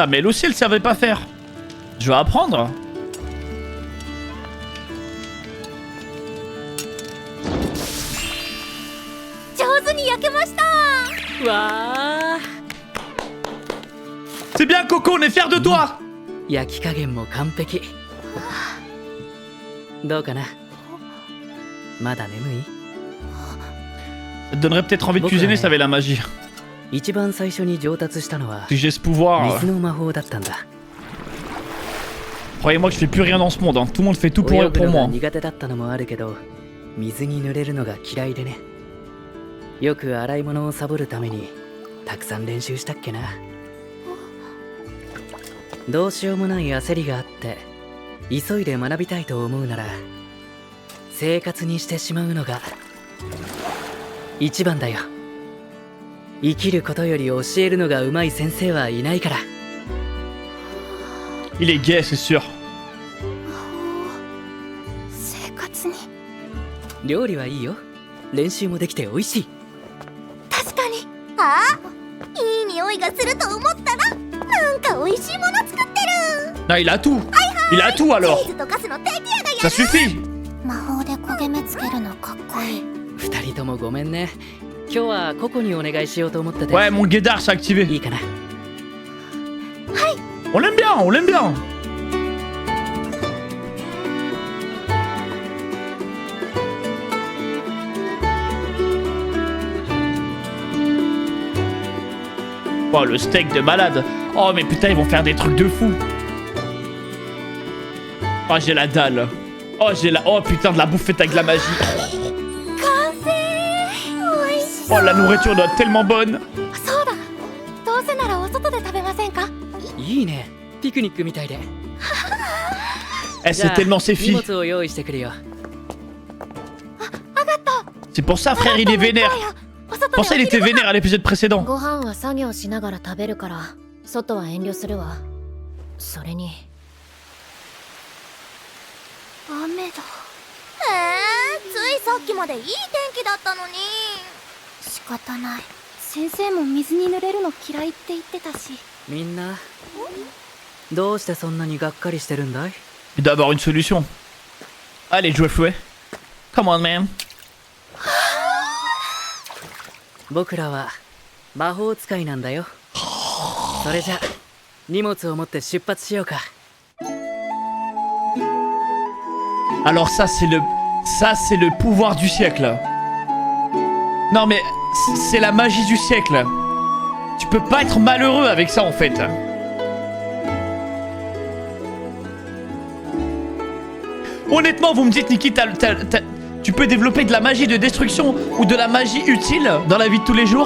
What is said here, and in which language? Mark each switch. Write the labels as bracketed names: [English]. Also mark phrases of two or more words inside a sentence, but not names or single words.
[French] Mais elle aussi, elle savait pas faire. Je vais apprendre. [Japanese] 上手に焼けました。わあ [French] C'est bien, Coco, on est fiers de toi. [Japanese] 焼き加減も完璧どうかなまだ眠い [French] Ça te donnerait peut-être envie de Beaucoup, cuisiner ouais. si t'avais la magie. [Japanese] 一番最初に上達したのは [French] Si j'ai ce pouvoir, [Japanese] 水の魔法だったんだ [French] croyez-moi que je fais plus rien dans ce monde. Hein. Tout le monde fait tout [Japanese] 泳 [French] pour [Japanese] ぐのが [French] moi. [Japanese] 苦手だったのもあるけど水に濡れるのが嫌いでねよく洗い物をサボるためにたくさん練習したっけなどうしようもない焦りがあって急いで学びたいと思うなら生活にしてしまうのが一番だよ生きることより教えるのが上手い先生はいないから [French] Il est gay, c'est sûr. [Japanese] 生活に。料理はいいよ練習もできて美味しい確かに。ああ、いい匂いがすると思ったら、なんか美味しいもの作ってる。 [French] Ah, il a tout. Il a tout [Japanese] チ [French] alors. [Japanese] ーズ溶かすの手際がや [French] Ça suffit. [Japanese] 魔法で焦げ目つけるのかっこいい。二人ともごめんね今日はココにお願いしようと思ってて [French] Ouais, mon guédard s'est activé. [Japanese] いいかな [French] On l'aime bien, on l'aime bien. Oh, le steak de malade. Oh, mais putain, ils vont faire des trucs de fou. Oh, j'ai la dalle. Oh, j'ai la... Oh, putain, de la bouffe faite avec de la magie. [Japanese] 完成。美味しそう [French] Oh, la nourriture doit être tellement bonne. [Japanese] そうだ。どうせならお外で食べませんか。いいねピクニックみたいで [French] Eh, [Japanese] じゃ [French] c'est [Japanese] あ [French] tellement ses [Japanese] 荷 [French] filles. [Japanese] 物を用意してくるよ [French] C'est pour ça, frère, il est vénère. [Japanese] お外で [French] Pour ça, il était vénère à l'épisode précédent. [Japanese] ご飯は作業しながら食べるから外は遠慮するわそれに雨だ。ついさっきまでいい天気だったのに。仕方ない。先生も水に濡れるの嫌いって言ってたし。みんなどうしてそんなにがっかりしてるんだい [French] Il doit avoir une solution. Allez, jouez fouet. [English] Come on, man. [Japanese] 僕らは魔法使いなんだよそれじゃ荷物を持って出発しようか [French] Alors ça, c'est le... Ça, c'est le pouvoir du siècle. Non, mais c'est la magie du siècle. Tu peux pas être malheureux avec ça, en fait. Honnêtement, vous me dites, Niki, tu peux développer de la magie de destruction ou de la magie utile dans la vie de tous les jours?